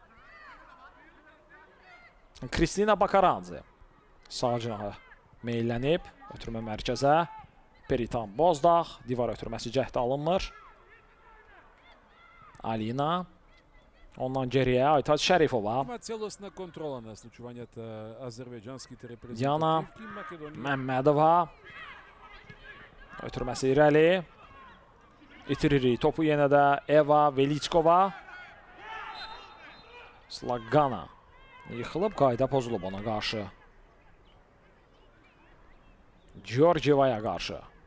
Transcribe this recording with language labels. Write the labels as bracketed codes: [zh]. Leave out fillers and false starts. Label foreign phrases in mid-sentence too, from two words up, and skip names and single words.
[az] Kristina Bakaranzi. Sağ cinaha meylənib. Ötürmə mərkəzə. Peritan Bozdağ. Divar ötürməsi cəhdə alınmır. Alina. Ondan geriyə Aytaç Şərifova. [mk] Има целосна контрола на случувањата азербејџанските репрезентативки. [az] Yana Məmmədova. Ötürməsi irəli. İtiririk. Topu yenə də Eva Veliçkova. Slagana. Yıxılıb, qayda pozulub ona qarşı. Georgievaya qarşı.